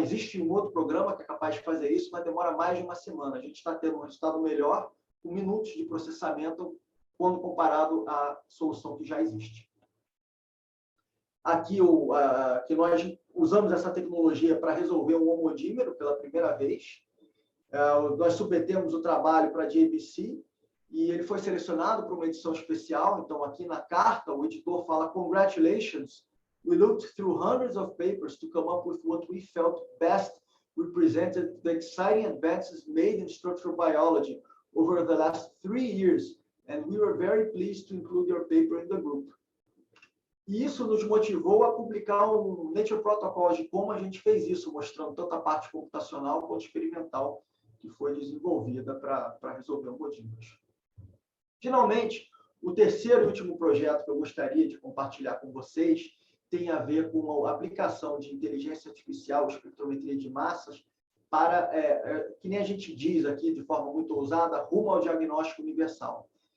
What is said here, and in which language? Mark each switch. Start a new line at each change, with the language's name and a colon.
Portuguese: Existe um outro programa que é capaz de fazer isso, mas demora mais de uma semana. A gente está tendo um resultado melhor com minutos de processamento quando comparado à solução que já existe. Aqui, que nós usamos essa tecnologia para resolver um homodímero pela primeira vez. Nós submetemos o trabalho para a JBC e ele foi selecionado para uma edição especial. Então, aqui na carta, o editor fala:
English: "Congratulations, we looked through hundreds of papers to come up with what we felt best represented the exciting advances made in structural biology over the last 3 years, and we were very pleased to include your paper in the group."
Portuguese: E isso nos motivou a publicar um Nature Protocols de como a gente fez isso, mostrando tanto a parte computacional quanto experimental que foi desenvolvida para resolver homodímeros. Finalmente, o terceiro e último projeto que eu gostaria de compartilhar com vocês tem a ver com a aplicação de inteligência artificial, espectrometria de massas, para, que nem a gente diz aqui de forma muito ousada, rumo ao diagnóstico universal.